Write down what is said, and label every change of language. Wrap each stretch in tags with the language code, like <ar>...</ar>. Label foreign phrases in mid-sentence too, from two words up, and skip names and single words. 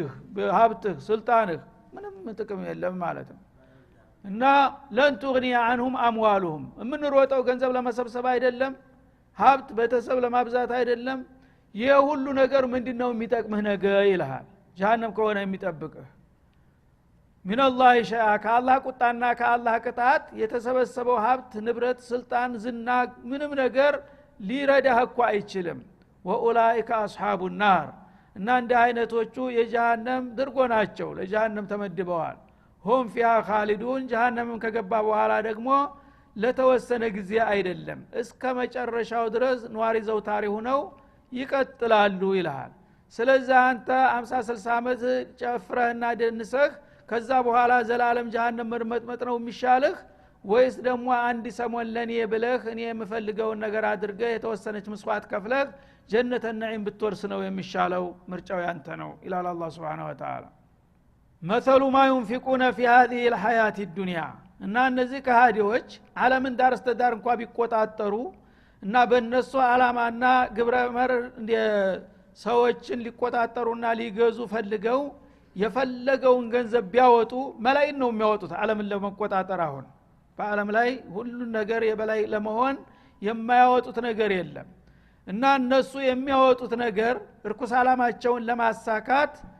<am>ሀብትህ ስልጣንህ ምንም ጥቅም የለም ማለት ነው እና</am> <ar>لن تغني عنهم أموالهم</ar> <am>ምንሮጠው ገንዘብ ለመሰብሰብ አይደለም ሀብት ቤተሰብ ለማብዛት አይደለም የሁሉ ነገር ምንድነው የሚጠቅምህ ነገ ይልሃል ጀሃነም ከሆነ የሚጠብቅህ</am> <ar>من الله شاء</ar> <am>ከአላህ ቁጣና ከአላህ ቅጣት የተሰበሰበው ሀብት ንብረት ስልጣን ዝና ምንም ነገር ሊረዳህ እኮ አይችልም</am> <ar>وأولئك أصحاب النار</ar> <am>እና እንደ አይነቶቹ የጀሃነም ድርጎ ናቸው ለጀሃነም ተመድበዋል</am> <ar>هم فيها خالدون</ar> <am>ጀሃነምም ከገባ በኋላ ደግሞ ለተወሰነ ጊዜ አይደለም እስከ መጨረሻው ድረስ ኗሪ ዘውታሪ ሆነው ይቀጥላሉ ይላል ስለዚህ አንተ 50 60 አመት ጨፍረህና ደንሰህ ከዛ በኋላ ዘላለም ጀሃነም መርመጥመጥ ነው የሚሻልህ ወይስ ደግሞ አንድ ሰሞን ለኔ ብለህ እኔ የምፈልገውን ነገር አድርገህ የተወሰነች መስዋዕት ከፍለህ</am> <ar>جنة نعيم</ar> <am>ብትወርስ ነው የሚሻለው ምርጫው ያንተ ነው ኢላላ አላህ</am> <ar>سبحانه وتعالى مثل ما ينفقون في هذه الحياة الدنيا</ar> <am>እና እነዚህ ከሃዲዎች ዓለምን ዳር እስከ ዳር እንኳን ቢቆጣጠሩ እና በእነሱ ዓላማና ግብረ መር ሰዎችን ሊቆጣጠሩና ሊገዙ ፈልገው የፈለገውን ገንዘብ ቢያወጡ መላእክት ነው የሚያወጡት ዓለምን ለመቆጣጠር አሁን በአለም ላይ ሁሉ ነገር የበላይ ለመሆን የማያወጡት ነገር የለም እና እነሱ የሚያወጡት ነገር እርኩስ አላማቸውን ለማሳካት</am>